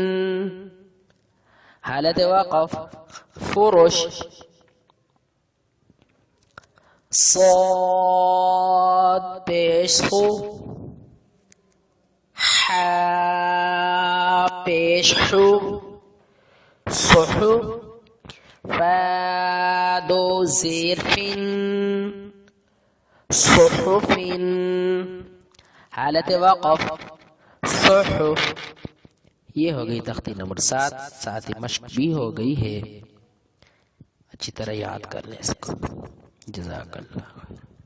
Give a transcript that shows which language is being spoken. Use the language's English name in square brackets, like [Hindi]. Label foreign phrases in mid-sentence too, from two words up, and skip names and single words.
[Urdu] حالت وقف فروش صاد پیش خو حا پیش حو صحو فا دو زیر فن صحف حالت وقف صحف. یہ ہو گئی تختی نمبر 7. ساتھ ہی مشق بھی ہو گئی ہے، اچھی طرح یاد کر لیں اس کو. جزاک اللہ.